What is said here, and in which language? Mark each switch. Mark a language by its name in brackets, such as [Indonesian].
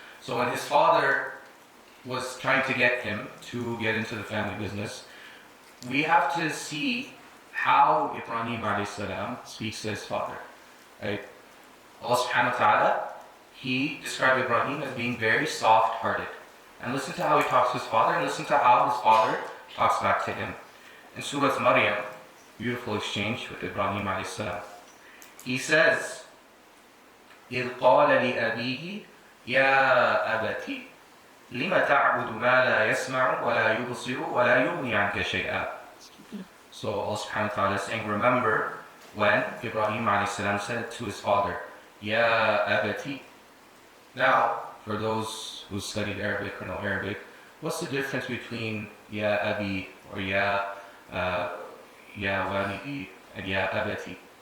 [English] So when his father was trying to get him to get into the family business, we have to see how Ibrahim alayhi salam speaks to his father. Right? Allah subhanahu wa ta'ala, he described Ibrahim as being very soft-hearted. And listen to how he talks to his father, and listen to how his father talks back to him. In Surah Maryam, beautiful exchange with Ibrahim alayhi salam. He says, [Arabic] إِذْ قَالَ لِأَبِيهِ يَا أَبَتِ لِمَ تَعْبُدُ مَا لَا يَسْمَعُ وَلَا يُبْصِرُ وَلَا يُغْنِي عَنْكَ شَيْئًا. [English] So Allah subhanahu wa ta'ala is saying, remember when Ibrahim alayhi salam said to his father, Ya abati. Now, for those who studied Arabic or know Arabic, what's the difference between Ya abi or Ya walidi and Ya abati?